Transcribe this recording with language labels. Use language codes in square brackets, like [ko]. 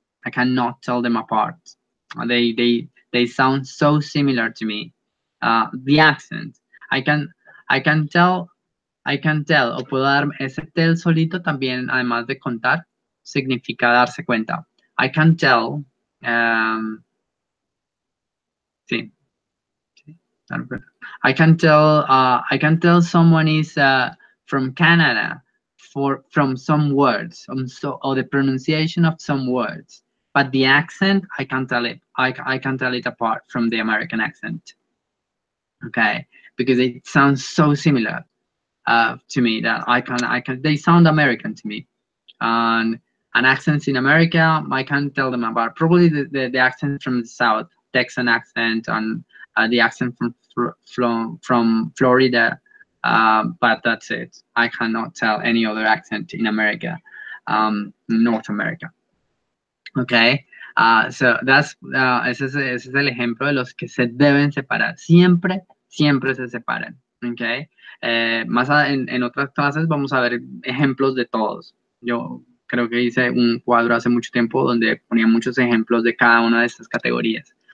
[en] I cannot tell them apart. They sound so similar to me. The accent. I can tell, [es] o puedo dar ese tell solito también, además de contar, significa darse cuenta. [en] I can tell, sí. I can tell someone is from Canada from some words, or the pronunciation of some words, but the accent I can't tell it. I can tell it apart from the American accent. Okay, because it sounds so similar to me that they sound American to me, and accents in America I can't tell them apart. Probably the accent from the South, Texan accent, and the accent from Florida, but that's it. I cannot tell any other accent in America, North America. Okay, so that's [es] ese es el ejemplo de los que se deben separar. Siempre se separan. Okay, más en otras clases vamos a ver ejemplos de todos. Yo creo que hice un cuadro hace mucho tiempo donde ponía muchos ejemplos de cada una de estas categorías.